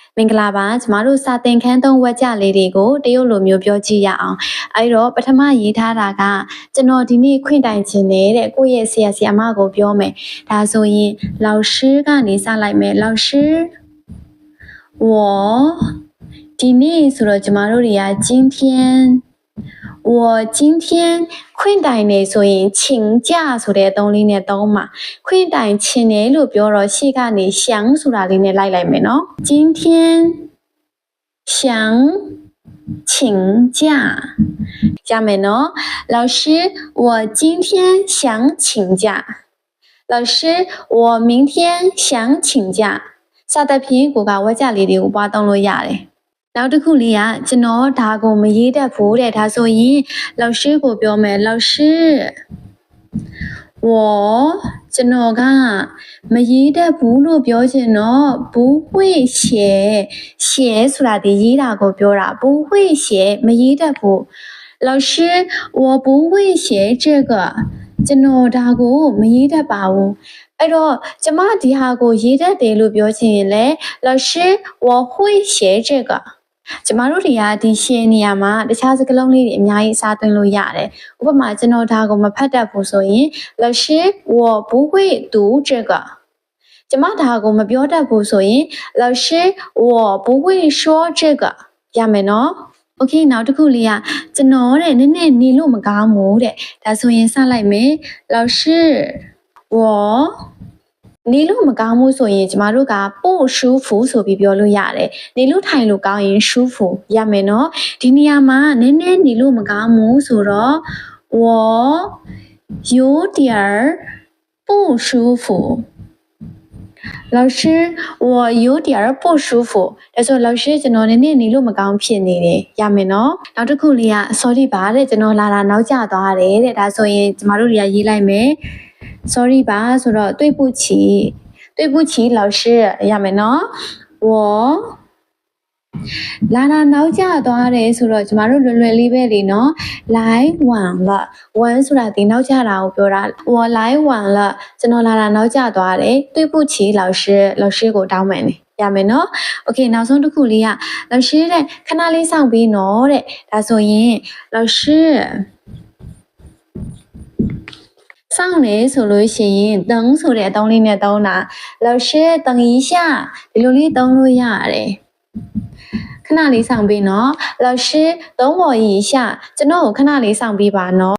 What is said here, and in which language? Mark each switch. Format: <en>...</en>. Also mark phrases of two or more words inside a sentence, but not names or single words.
<my>မင်္ဂလာပါကျမတို့စာသင်ခန်းသုံးဝက်ကြလေးတွေကိုတရုတ်လိုမျိုးပြောကြည့်ရအောင်အဲ့တော့ပထမရေးထားတာကကျွန်တော်ဒီနေ့ခွင့်တိုင်ခြင်းတဲ့ကိုယ့်ရဲ့ဆရာ ဆရာမကိုပြောမယ်ဒါဆိုရင်老师ကနေစလိုက်မယ်</my> <zh>老师我</zh> <my>ဒီနေ့ဆိုတော့ကျမတို့တွေက</my> <zh>今天我今天</zh> <my>ခွ င့်တိုင်နေဆိုရင်请假ဆိုတဲ့အသုံးလေးနဲ့သုံးမှာခွင့်တိုင်ခြင်းတယ်လို့ပြောတော့ ရှေ့ကနေ想ဆိုတာလေးနဲ့လိုက်မယ်နော်</my> <zh>今天想请假下面呢老师我今天想请假老师我明天想请假</zh> <my>စသဖြင့်ကိုကဝါကြလေးတွေကိုပွားသုံးလို့ရတယ်နောက်တစ်ခုလေးကကျွန်တော်ဒါကိုမရေးတတ်ဘူးတဲ့ဒါဆိုရင်老师ကိုပြောမယ်老师我ကျွန်တော်ကမရေးတတ်ဘူးလို့ပြောချင်တော့</my> <zh>不会写写</zh> <my>ဆိုတာဒီရေးတာကိုပြောတာ</my> <zh>不会写</zh> <my>မရေးတတ်ဘူး</my> <zh>老师我不会写这个</zh> <my>ကျွန်တော်ဒါကိုမရေးတတ်ပါဘူးအဲ့တော့ကျမဒီဟာကိုရေးတတ်တယ်လို့ပြောချင်ရင်လေ老师</my> <zh>我会写这个</zh> <my>ကျမတို့တွေကဒီရှင်းနေရမှာတခြားစကားလုံးလေးတွေအများကြီးစားသွင်းလို့ရတယ်ဥပမာကျွန်တော်ဒါကိုမဖတ်တတ်ဘူးဆိုရင်</my> <zh>老师我不会读这个</zh> <my>ကျမဒါကိုမ ပြောတတ်ဘူးဆိုရင်</my> <zh>老师我不会说这个</zh> <my>ရမယ်နော်โอเคနောက်တစ်ခုလေးကကျွန်တော်တဲ့နည်းနည်းနေလို့မကောင်းဘူးတဲ့ဒါဆိုရင်စလိုက် မယ်</my> <zh>老师我</zh> <my>နေလို့မကောင်းဘူးဆိုရင်ကျမတို့ကပို့舒服ဆိုပြီးပြောလို့ရတယ်နေလို့ထိုင်လို့ကောင်းရင်舒服ရမယ်နော်ဒီနေရာမှာနည်းနည်းနေလို့မကောင်းဘူးဆိုတော့</my> <zh>我有点不舒服老师我有点不舒服</zh> <my>ဒါဆို老师ကျွန်တော်နည်းနည်းနေလို့မကောင်းဖြစ်နေတယ်ရမယ်နော်နောက်တစ်ခုလေးက sorry ပါတဲ့ကျွန်တော်လာနောက်ကျသွားတယ်တဲ့ဒါဆိုရင်ကျမတို့တွေကရေးလိုက်မယ်sorry ပါဆိုတော့</my> <zh>对不起对不起老师</zh> <my>ရမယ်နော်我 လာနောက်ကျသွားတယ်ဆိုတော့ကျမတို့လွယ်လွယ်လေးပဲလေနော်</my> <zh>来晚了</zh> <my>晚ဆိုတာဒီနောက်ကျတာကိုပြောတာ</my> <zh>我来晚了</zh> <my>ကျွန်တော်လာနောက်ကျသွားတယ်</my> <zh>对不起老师老师</zh> <my>ကိုတောင်းပန်တယ်ရမယ်နော်โอเคနောက်ဆုံးတစ်ခုလေးက老师တဲ့ခဏလေးစောင့်ပြီးနော်တဲ့ဒါဆိုရင်老师 စောင့်နေဆိုလို့ရှိရင်等ဆိုတဲ့အသုံးလေးနဲ့သုံးတာ</my> <zh>老师等一下</zh> <my>ဒီလိုလေးသုံးလို့ရတယ်ခဏလေးစောင့်ပြီးနော်</my> <zh>老师等我一下</zh> <my>ကျွန်တော်ကိုခဏလေးစောင့်ပြီးပါနော်</my>